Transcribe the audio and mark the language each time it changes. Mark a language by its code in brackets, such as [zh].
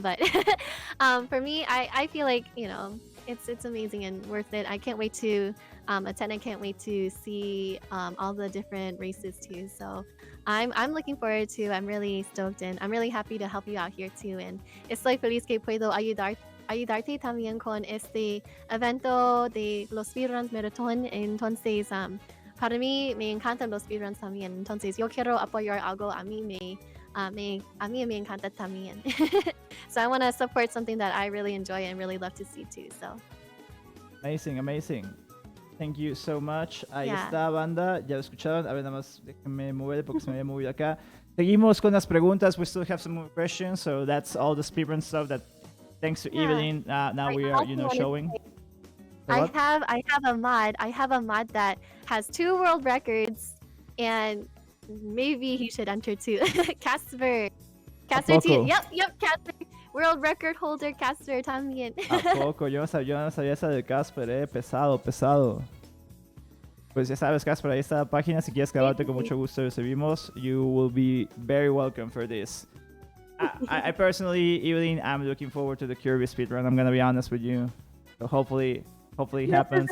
[en] But for me, I feel like, you know, it's amazing and worth it. I can't wait to attend. I can't wait to see all the different races too. So I'm looking forward to. I'm really stoked, and I'm really happy to help you out here too. [es] And estoy feliz que puedo ayudarte también con este evento de los speedruns maratón. Entonces, para mí me encantan los speedruns también. Entonces, yo quiero apoyar algo a mí me encanta también. [en] So I want to support something that I really enjoy and really love to see too. So Amazing. Thank you so much. Ahí Yeah. [es] está, banda. Ya lo escucharon. A ver, nada más déjenme mover porque se me había movido acá. Seguimos con las preguntas. [en] We still have some more questions. So that's all the speedrun stuff that, thanks to Yeah. Eevelinh, now we are, you know, showing. I What? have a mod that has 2 world records, and maybe he should enter too. Casper [es] poco? [en] too. Yep, Casper. World record holder Casper también. [es] ¿A poco? Yo no sabía esa de Casper, pesado. Pues ya sabes, Casper, ahí está la página. Si quieres grabarte, con mucho gusto recibimos. [en] You will be very welcome for this. I personally, Eeveling, I'm looking forward to the Kirby speedrun. I'm gonna be honest with you. So hopefully it happens.